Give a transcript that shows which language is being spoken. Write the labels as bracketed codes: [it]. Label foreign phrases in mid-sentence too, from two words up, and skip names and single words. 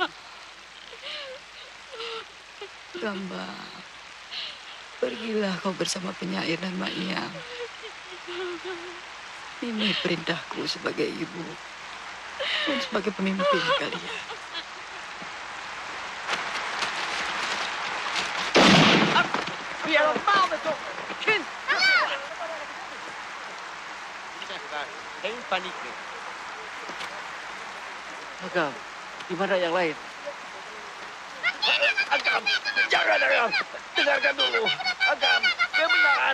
[id] Gamba, pergilah kau bersama penyair dan Maknya. Ini perintahku sebagai ibu dan sebagai pemimpin kalian. Biar mau betul. [nl] Kind. Geen paniek meer. [id] Agam, di mana yang lain? Agam, jangan Agam. Dengarkan dulu. Agam, kebenaran.